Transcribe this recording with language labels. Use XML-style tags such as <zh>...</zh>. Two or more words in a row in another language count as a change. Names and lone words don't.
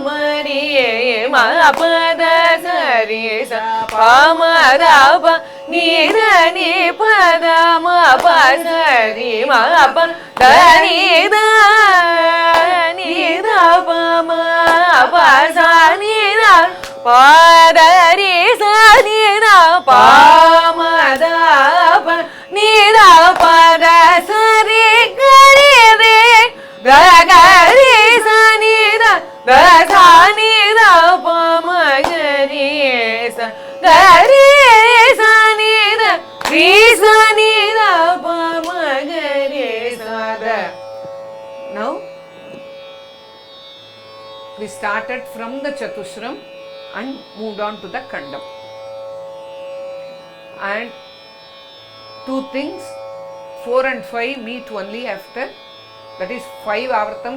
<en>ma ri ma pa da sa ri sa pa ma da pa ni da ni pa da ma pa sa ri ma pa da ni da pa ma pa sa ni da pa da ri sa ni da pa ma da pa ni da pa da sa ri ga ri ri da ga ri sa ni da sa ni da pa ma ga ri sa ga ri sa ni da ri sa ni da pa ma ga ri sa da. Now we started from the Chatushram and moved on to the Khandam. And two things, 4 and 5 meet only after, that is 5 avartams.</en>